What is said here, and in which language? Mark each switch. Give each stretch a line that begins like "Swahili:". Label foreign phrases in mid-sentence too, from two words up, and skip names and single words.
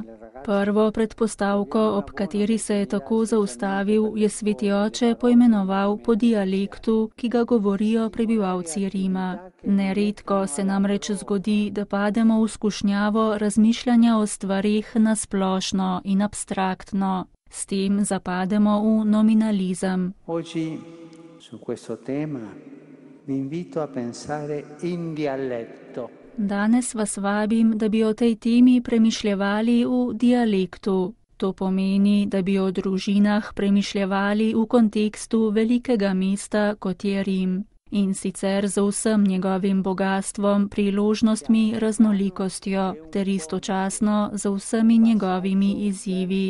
Slovenian: Prvo predpostavko, ob kateri se je tako zaustavil, je sveti oče poimenoval po dialektu, ki ga govorijo prebivalci Rima. Neredko se namreč zgodi, da pademo v skušnjavo razmišljanja o stvareh na splošno in abstraktno. S tem zapademo v nominalizem.
Italian: Su questo tema vi invito a pensare in dialetto.
Slovenian: Danes vas vabim, da bi o tej temi premišljevali v dialektu. To pomeni, da bi o družinah premišljevali v kontekstu velikega mesta, kot je Rim. In sicer z vsem njegovim bogatstvom, priložnostmi, raznolikostjo, ter istočasno z vsemi njegovimi izzivi.